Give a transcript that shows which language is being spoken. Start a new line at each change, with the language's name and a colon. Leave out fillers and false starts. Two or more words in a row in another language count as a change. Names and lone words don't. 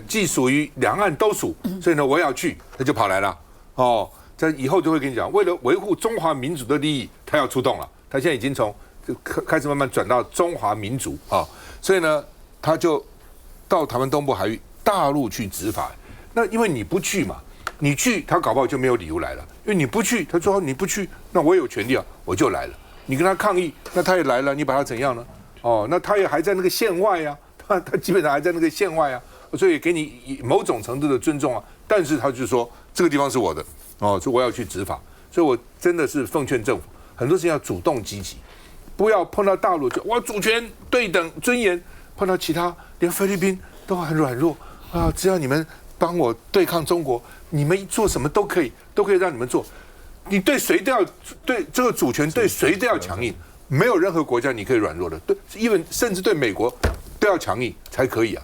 Chinese: 既屬於兩岸都屬，所以呢我也要去，他就跑來了。哦，在以後就會跟你講，為了維護中華民族的利益，他要出動了。他現在已經從開始慢慢轉到中華民族啊，所以呢，他就到台灣東部海域大陸去執法。那因為你不去嘛，你去他搞不好就沒有理由來了。因為你不去，他說你不去，那我有權利啊，我就來了。你跟他抗議，那他也來了，你把他怎樣呢？哦，那他也還在那個線外啊，他基本上還在那個線外啊，所以給你某種程度的尊重啊。但是他就說這個地方是我的，哦，所以我要去執法。所以我真的是奉勸政府，很多事情要主動積極，不要碰到大陸就我主權對等尊嚴，碰到其他連菲律賓都很軟弱啊，只要你們幫我對抗中國，你們做什麼都可以讓你們做。你对誰都要对這個主權，對誰都要強硬，沒有任何國家你可以軟弱的，對，甚至對美國都要強硬才可以啊。